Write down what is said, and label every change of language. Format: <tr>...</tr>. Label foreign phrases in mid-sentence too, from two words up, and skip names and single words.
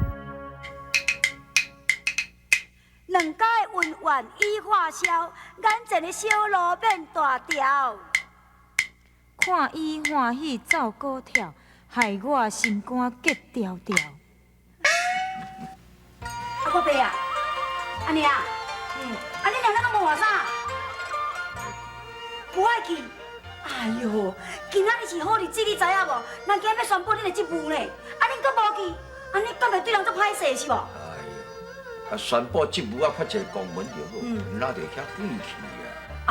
<nan>两家的恩怨已化消，眼前的小路变大条。看伊欢喜走高跳，害我心肝结条条。啊，我爸啊，安尼啊，啊你两个拢无话啥？无爱去。哎哟，今仔日是好日子，你知影无？人今要宣布恁的职务呢，啊恁搁无去，安尼敢会对人做歹势是无？啊，宣布职务啊，发一个公文就好，哪着遐贵气啊？</nan>